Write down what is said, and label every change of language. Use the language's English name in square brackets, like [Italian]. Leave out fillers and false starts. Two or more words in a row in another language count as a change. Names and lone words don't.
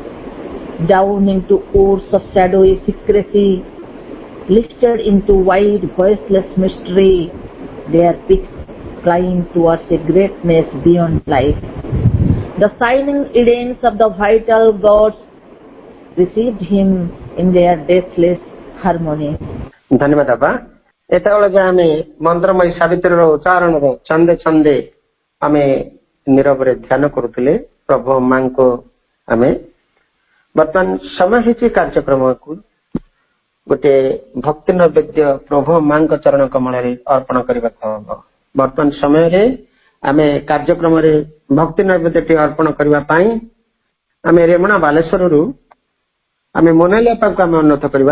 [English] Down into woods of shadowy secrecy, lifted into wide voiceless mystery, their peaks climbed towards a greatness beyond life. The shining Edens of the vital gods received him in their deathless harmony. [Odia] ଧନ୍ୟବାଦ ବାବା। ଏତବେଳେ ଆମେ ମନ୍ତ୍ରମୟୀ ସାବିତ୍ରୀ ଉଚ୍ଚାରଣ ଛନ୍ଦେ ଛନ୍ଦେ ଆମେ ନୀରବ ଧ୍ୟାନ କରିଲେ ପ୍ରଭୁ ମାଙ୍କୁ। ଆମେ ବର୍ତ୍ତମାନ ସମୟ ହେଉଛି କାର୍ଯ୍ୟକ୍ରମ କୁ ଗୋଟେ ଭକ୍ତି ନୈବେଦ୍ୟ ପ୍ରଭୁ ମା ଚରଣ କମଳ ଅର୍ପଣ କରିବେ। ବର୍ତ୍ତମାନ ସମୟ ଆମେ କାର୍ଯ୍ୟକ୍ରମ ରେ ଭକ୍ତି ନୈବେଦ୍ୟ ଅର୍ପଣ କରିବେ ଆମେ ରେମୁଣା ବାଲେଶ୍ୱର ଆମେ ମୋନାଲି ଅପା କୁ ଆମେ ଅନୁରୋଧ କରିବା।